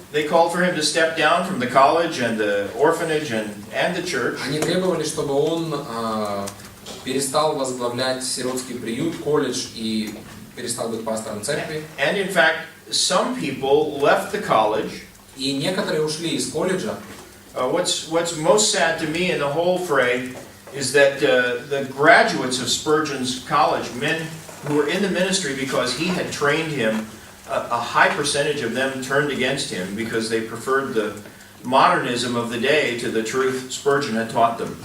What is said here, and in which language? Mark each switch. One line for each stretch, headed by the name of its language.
English: They called for him to step down from the college and the orphanage and the church.
Russian: Они требовали, чтобы он перестал возглавлять сиротский приют, колледж и перестал быть пастором церкви.
English: And in fact, some people left the college.
Russian: И некоторые ушли из колледжа.
English: What's most sad to me in the whole fray is that the graduates of Spurgeon's college, men who were in the ministry because he had trained him, a high percentage of them turned against him because they preferred the modernism of the day to the truth Spurgeon had taught them.